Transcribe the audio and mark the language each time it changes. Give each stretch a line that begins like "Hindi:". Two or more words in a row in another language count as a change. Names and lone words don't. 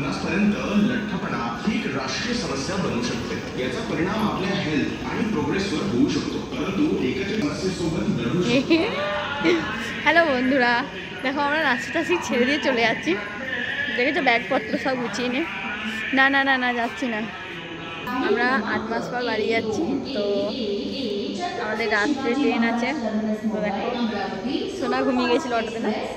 Marathi: दिवसापर्यंत लठ्ठपणा ही एक राष्ट्रीय समस्या बनू शकते. याचा परिणाम आपल्या हेल्थ आणि प्रोग्रेसवर होऊ शकतो. परंतु एकत्रित समस्येसोबत लढू शकतो.
Bangla: হ্যালো বন্ধুরা, দেখো আমরা নাচি টাচি ছেড়ে দিয়ে চলে যাচ্ছি। দেখেছো ব্যাগপত্র সব গুছিয়ে নে। না না না না যাচ্ছি না, আমরা 8 মাস পর বাড়ি যাচ্ছি। তো আমাদের রাত্রে ট্রেন আছে। তো দেখো সোনা ঘুমিয়ে গেছিলো অটোতে না।